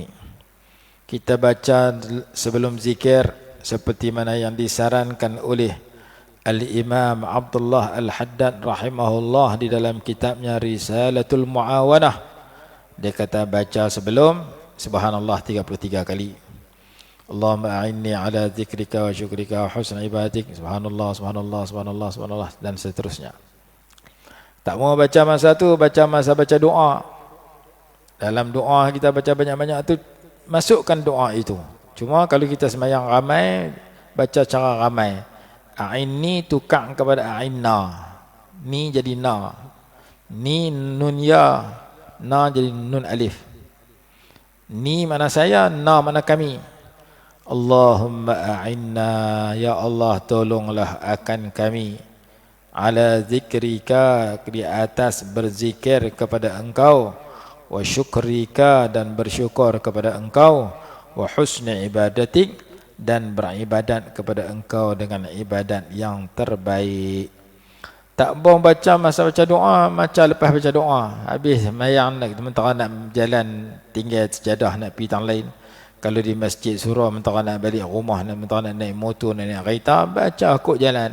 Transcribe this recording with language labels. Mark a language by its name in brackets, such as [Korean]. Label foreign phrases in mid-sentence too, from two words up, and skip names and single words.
[Malay] Kita baca sebelum zikir seperti mana yang disarankan oleh Al-Imam Abdullah Al-Haddad rahimahullah di dalam kitabnya Risalatul Mu'awanah. Dia kata baca sebelum subhanallah 33 kali. [Arabic] اللهم أعني على ذكرك وشكرك وحسن عبادتك. سبحان الله، سبحان الله، سبحان الله، سبحان الله, [Malay] dan seterusnya. Tak mau baca masa tu, baca masa baca doa. Dalam doa kita baca banyak-banyak tu, masukkan doa itu. Cuma kalau kita sembahyang ramai, baca cara ramai. A'inni tukar kepada a'inna. Ni jadi na. Ni nun ya. Na jadi nun alif. Ni mana saya, na mana kami. [Arabic] اللهم أعنا, [Malay] ya Allah tolonglah akan kami. [Arabic] على ذكرك, [Malay] di atas berzikir kepada engkau. [Arabic] وشكرك, [Malay] dan bersyukur kepada engkau. [Arabic] وحسن عبادتك, [Malay] dan beribadat kepada engkau dengan ibadat yang terbaik. Tak boleh baca masa baca doa, macam lepas baca doa. Habis mayang nak, sementara nak jalan tinggal sejadah nak pergi tang lain. Kalau di masjid surau, sementara nak balik rumah, sementara nak naik motor, nak naik kereta, baca kok jalan.